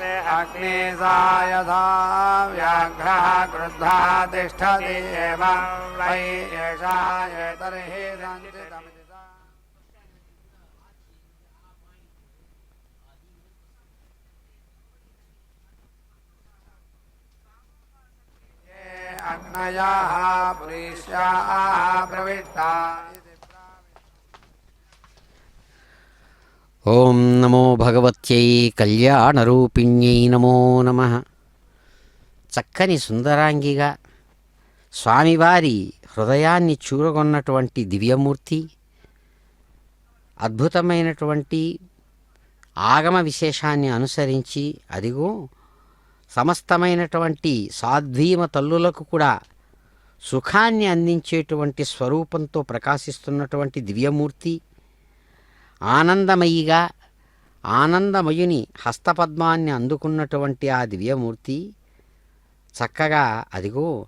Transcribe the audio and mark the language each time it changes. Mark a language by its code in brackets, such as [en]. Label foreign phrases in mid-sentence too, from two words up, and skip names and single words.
[sa] अग्निसा यथा व्याघ्रः क्रुद्धः तिष्ठति एवं वै एषा एतर्हि सञ्चितमिति अग्नयाः पुरीष्याः प्रविष्टा ఓం నమో భగవత్యై కళ్యాణరూపిణ్యై నమో నమః. [te] చక్కని సుందరాంగిగా స్వామివారి హృదయాన్ని చూరగొన్నటువంటి దివ్యమూర్తి, అద్భుతమైనటువంటి ఆగమ విశేషాన్ని అనుసరించి అదిగో సమస్తమైనటువంటి సాధ్వీమ తల్లులకు కూడా సుఖాన్ని అందించేటువంటి స్వరూపంతో ప్రకాశిస్తున్నటువంటి దివ్యమూర్తి, ఆనందమయిగా ఆనందమయుని హస్తపద్మాన్ని అందుకున్నటువంటి ఆ దివ్యమూర్తి చక్కగా అదిగో